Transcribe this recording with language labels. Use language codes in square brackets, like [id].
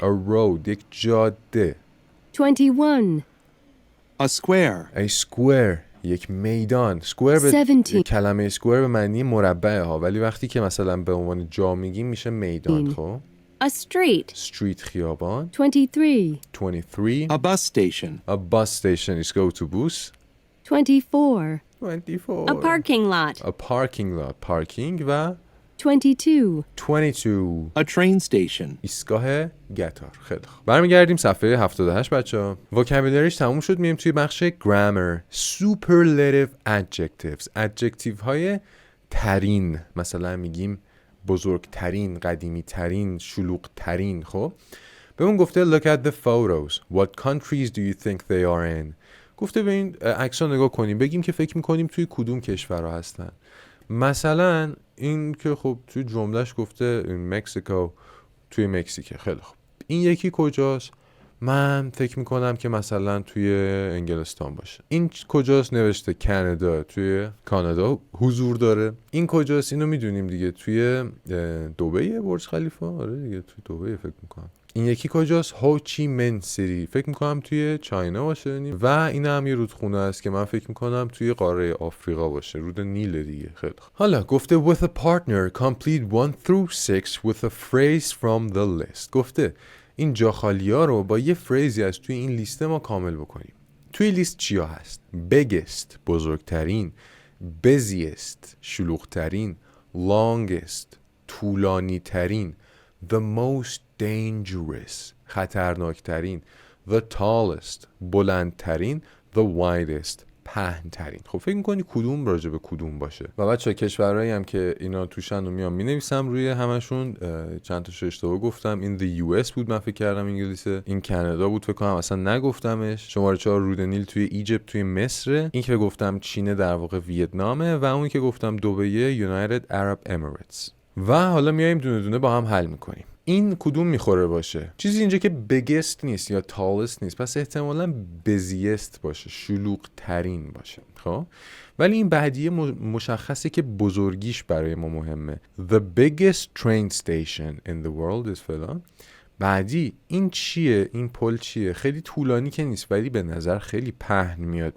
[en] A road [fa] یک جاده. [en] 21. A square. A square [fa] یک میدان. square به [en] 17. [fa] کلمه square به معنی مربع ها، ولی وقتی که مثلا به عنوان جا میگیم میشه میدان. خب [en] A street. street [fa] خیابان. [en] 23. 23. A bus station. A bus station is اتوبوس. 24. 24. A parking lot. A parking lot [fa] پارکینگ و [en] 22. 22 A train station. [fa] ایستگاه قطار. خیلی خوب. برمیگردیم صفحه 78 بچه‌ها. وکابولاریش تموم شد، میریم توی بخش grammar. [en] superlative adjectives. [fa] adjective های ترین، مثلا میگیم بزرگترین، قدیمی ترین، شلوغ ترین. خب بهمون گفته [en] look at the photos. What countries do you think they are in؟ [fa] گفته به این عکس‌ها نگاه کنیم، بگیم که فکر می‌کنیم توی کدوم کشورها هستن. مثلا این که خب توی جملهش گفته مکزیکو، توی مکزیکه. خیلی خوب. این یکی کجاست؟ من فکر میکنم که مثلا توی انگلستان باشه. این کجاست؟ نوشته کانادا، توی کانادا حضور داره. این کجاست؟ اینو میدونیم دیگه، توی دبی برج خلیفه. آره دیگه توی دبی فکر میکنم. این یکی کجاست؟ هوچی من سیتی، فکر میکنم توی چاینا باشه. و این هم یه رودخونه است که من فکر میکنم توی قاره آفریقا باشه، رود نیل دیگه. خیلی خوب. حالا گفته [en] with a partner complete 1 through 6 with a phrase from the list. [fa] گفته این جاخالی‌ها رو با یه فریزی از توی این لیست ما کامل بکنیم. توی لیست چیا هست؟ biggest بزرگترین، busiest شلوغترین، longest طولانی ترین، [en] the most dangerous [fa] خطرناکترین، [en] the tallest [fa] بلندترین، [en] the widest [fa] پهن‌ترین. خب فکر می‌کنی کدوم راجع به کدوم باشه؟ و بچه‌ها کشورهایی هم که اینا توشن رو میام می‌نویسم روی همشون. چند تاشو اشتباه گفتم. این the US بود، من فکر کردم انگلیسه. این کانادا بود فکر کنم، اصلا نگفتمش. شماره 4 رود نیل توی ایجیپت توی مصر. این که گفتم چین در واقع ویتنامه و اون که گفتم دبی [en] United Arab Emirates. [fa] و حالا میایم دونه دونه با هم حل می‌کنیم. این کدوم میخوره باشه؟ چیزی اینجا که biggest نیست یا tallest نیست، پس احتمالاً busiest باشه، شلوغ ترین باشه. خب ولی این بعدیه مشخصه که بزرگیش برای ما مهمه. [en] The biggest train station in the world is [fa] فلان. بعدی این چیه؟ این پل چیه؟ خیلی طولانی که نیست ولی به نظر خیلی پهن میاد.